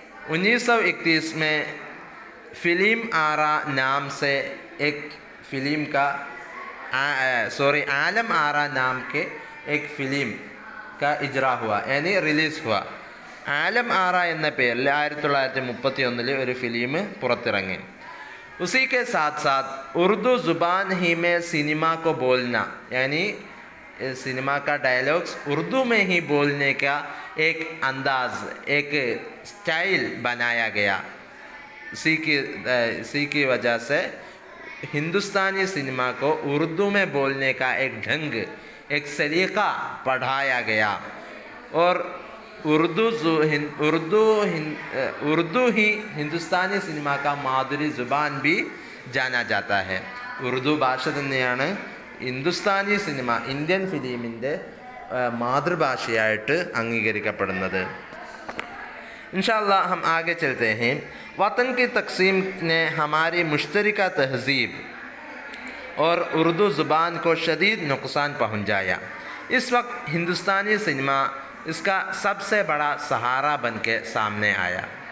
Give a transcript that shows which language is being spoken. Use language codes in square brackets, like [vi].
[hi] 1931 में फिल्म आरा नाम से एक फिल्म का आलम आरा नाम के एक फिल्म का इजरा हुआ, यानी रिलीज़ हुआ. [ml] ആലം ആറ എന്ന പേരിൽ 1931 ഒരു ഫിലിം പുറത്തിറങ്ങി. [hi] उसी के साथ साथ उर्दू ज़ुबान ही में सिनेमा को बोलना, यानी सिनेमा का डायलॉग्स उर्दू में ही बोलने का एक अंदाज़, एक स्टाइल बनाया गया. इसी की वजह से हिंदुस्तानी सिनेमा को उर्दू में बोलने का एक ढंग, एक सलीक़ा पढ़ाया गया और उर्दू ही हिंदुस्तानी सिनेमा का माधुरी ज़ुबान भी जाना जाता है. [ml] उर्दू ഭാഷ തന്നെയാണ് ഹിന്ദുസ്ഥാനി സിനിമ, ഇന്ത്യൻ ഫിലിമിൻ്റെ മാതൃഭാഷയായിട്ട് അംഗീകരിക്കപ്പെടുന്നത്. [hi] इंशाअल्लाह हम आगे चलते हैं. वतन की तकसीम ने हमारी मुश्तरका तहज़ीब और उर्दू ज़ुबान को शदीद नुकसान पहुँचाया. इस वक्त हिंदुस्तानी सिनेमा इसका सबसे बड़ा सहारा बन के सामने आया.